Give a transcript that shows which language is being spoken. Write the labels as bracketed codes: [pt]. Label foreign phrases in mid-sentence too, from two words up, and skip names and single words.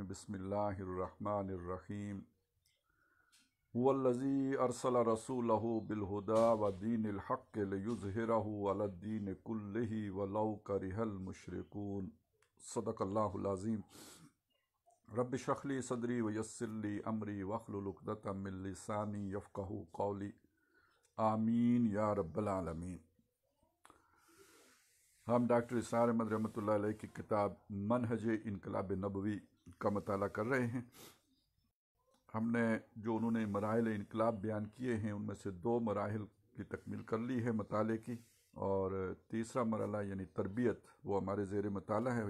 [ar] بسم الله الرحمن الرحيم. هو الذي أرسل رسوله بالهدى ودين الحق ليظهره على الدين كله ولو كره المشركون. صدق الله العظيم. رب اشرح لي صدري ويسر لي أمري واحلل عقدة من لساني يفقهوا قولي. آمين يا رب العالمين. [ur] ہم ڈاکٹر اسرار احمد رحمت اللہ علیہ کی کتاب منہج انقلاب نبوی کا مطالعہ کر رہے ہیں. ہم نے جو انہوں نے مراحل انقلاب بیان کیے ہیں ان میں سے دو مراحل کی تکمیل کر لی ہے مطالعے کی، اور تیسرا مرحلہ یعنی تربیت وہ ہمارے زیر مطالعہ ہے.